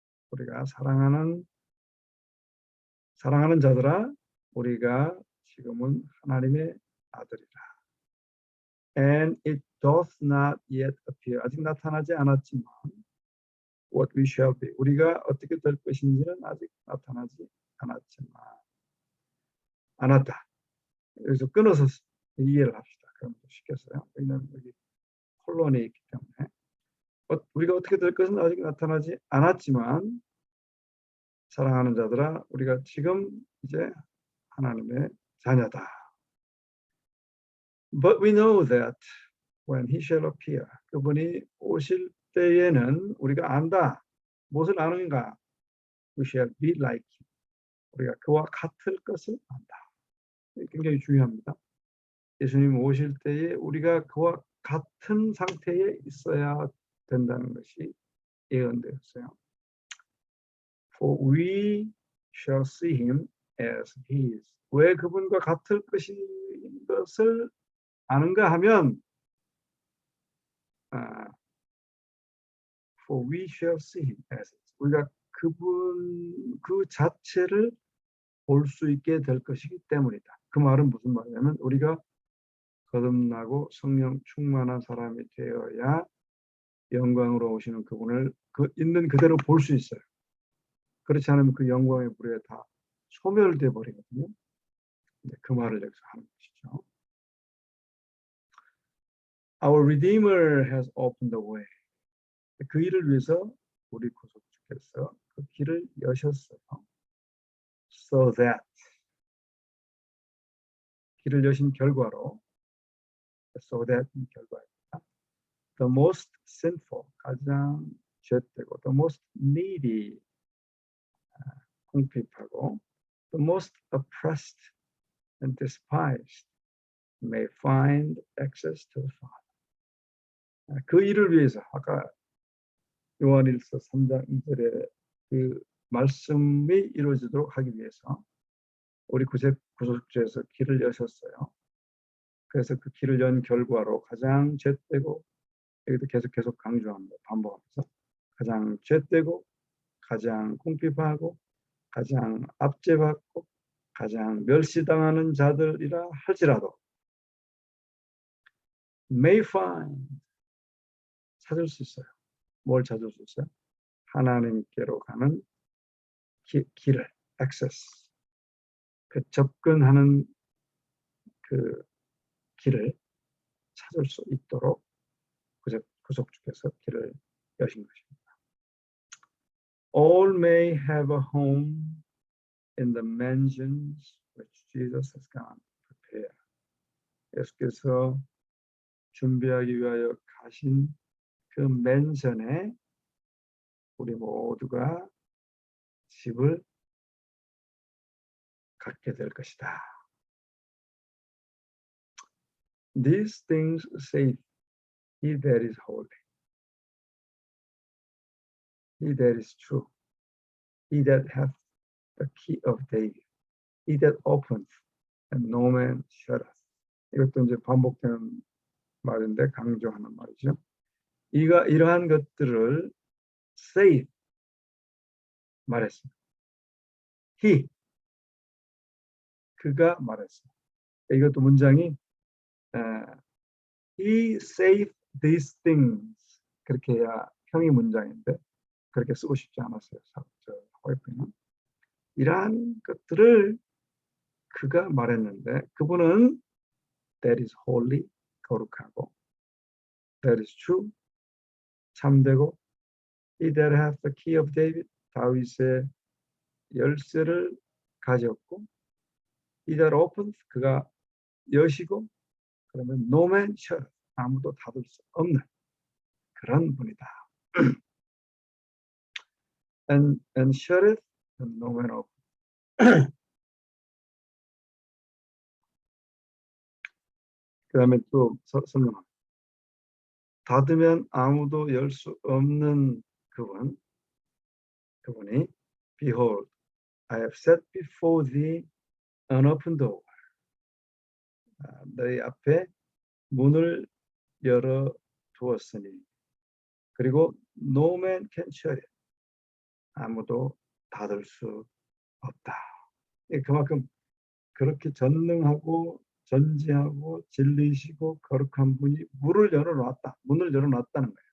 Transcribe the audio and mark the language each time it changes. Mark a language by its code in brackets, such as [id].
[ko] 우리가 사랑하는 자들아, 우리가 지금은 하나님의 아들이라. [en] And it doth not yet appear. [ko] 아직 나타나지 않았지만 [en] what we shall be. [ko] 우리가 어떻게 될 것인지는 아직 나타나지 않았다. 여기서 끊어서 이해를 합시다. 그럼 쉽겠어요. 왜냐하면 여기 콜론이 있기 때문에 우리가 어떻게 될 것은 아직 나타나지 않았지만 사랑하는 자들아, 우리가 지금 이제 하나님의 자녀다. [en] But we know that when he shall appear, [ko] 그분이 오실 때에는 우리가 안다. 무엇을 아는가? [en] We shall be like him. [ko] 우리가 그와 같을 것을 안다. 굉장히 중요합니다. 예수님 오실 때에 우리가 그와 같은 상태에 있어야 된다는 것이 예언되었어요. [en] For we shall see him as he is. [ko] 왜 그분과 같을 것을 아는가 하면 [en] For we shall see him as he is. [ko] 우리가 그분 그 자체를 볼 수 있게 될 것이기 때문이다. 그 말은 무슨 말이냐면 우리가 거듭나고 성령 충만한 사람이 되어야 영광으로 오시는 그분을 있는 그대로 볼 수 있어요. 그렇지 않으면 그 영광의 불에 다 소멸돼 버리거든요. 그 말을 여기서 하는 것이죠. [en] Our Redeemer has opened the way. [ko] 그 일을 위해서 우리 구속주께서 그 길을 여셨어요. [en] So that [ko] 길을 여신 결과로 [en] so that [ko] 결과입니다. [en] The most sinful [ko] 가장 죄되고 [en] the most needy [ko] 궁핍하고 [en] the most oppressed and despised may find access to the Father. [ko] 그 일을 위해서 아까 요한일서 3장 2절에 그 말씀이 이루어지도록 하기 위해서 우리 구속주에서 길을 여셨어요. 그래서 그 길을 연 결과로 가장 죄되고 여기도 계속 강조합니다. 반복하면서 가장 죄되고 가장 궁핍하고 가장 압제받고 가장 멸시당하는 자들이라 할지라도 [en] may find [ko] 찾을 수 있어요. 뭘 찾을 수 있어요? 하나님께로 가는 길을 access 그 접근하는 그 길을 찾을 수 있도록 구속주께서 길을 여신 것입니다. [en] All may have a home in the mansions which Jesus has gone to prepare. [ko] 예수께서 준비하기 위하여 가신 그 맨션에 우리 모두가 집을 갖게 될 것이다. [en] These things say he that is holy, he that is true, he that hath the key of David, he that openeth and no man shutteth. [ko] 이것도 이제 반복되는 말인데 강조하는 말이죠. 이러한 것들을 say 말했습니다. he 그가 말했습니다. 이것도 문장이 [en] he said these things [ko] 그렇게 해야 형이 문장인데 그렇게 쓰고 싶지 않았어요. 와이프는 이러한 것들을 그가 말했는데 그분은 [en] that is holy [ko] 거룩하고 [en] that is true [ko] 참되고 [en] he that hath the key of David [ko] 다윗의 열쇠를 가졌고 [en] he that openeth [ko] 그가 여시고 그러면 [en] no man shut [ko] 아무도 닫을 수 없는 그런 분이다. [en] and shutteth and no man open. [ko] 그 다음에 또 설명합니다. 닫으면 아무도 열 수 없는 그분이 [en] Behold, I have set before thee an open door. [ko] 너희 앞에 문을 열어 두었으니 그리고 [en] no man can shut it. [ko] 아무도 닫을 수 없다. 그만큼 그렇게 전능하고 전지하고 진리시고 거룩한 분이 문을 열어놨다는 거예요.